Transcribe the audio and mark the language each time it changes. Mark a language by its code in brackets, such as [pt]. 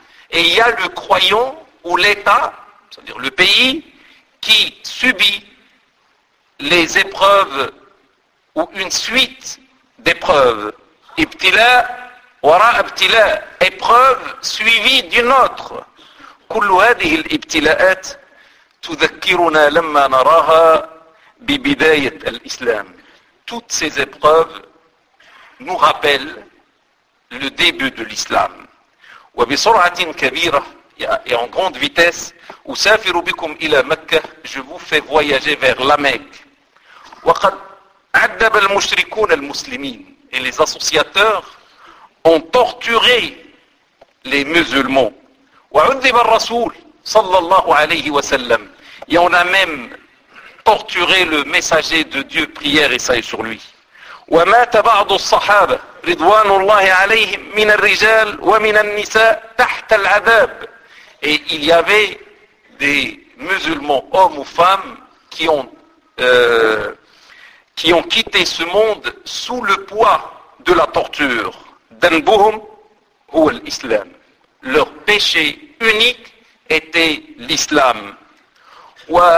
[fr] Et il y a le croyant ou l'état, c'est-à-dire le pays, qui subit les épreuves ou une suite d'épreuves. [ar] Ibtila wara ibtila, [fr] épreuve suivie d'une autre. [ar] كل هذه الابتلاءات تذكرنا لما نراها ببداية الإسلام. [fr] Toutes ces épreuves nous rappellent le début de l'islam. [ar] وبسرعة كبيرة, [fr] et en grande vitesse, [ar] أسافر بكم إلى مكة, [fr] je vous fais voyager vers la Mecque. [ar] وقد عذب المشركون المسلمين, [fr] et les associateurs ont torturé les musulmans. [ar] وعذب الرسول صلى الله عليه وسلم, [fr] et on a même torturé le messager de Dieu, prière et salut sur lui. [ar] ومات بعض الصحابة رضوان الله عليهم من الرجال ومن النساء تحت العذاب. [fr] Et il y avait des musulmans, hommes ou femmes, qui ont quitté ce monde sous le poids de la torture. [ar] ذنبهم هو الإسلام. [fr] Leur péché unique était l'islam. Et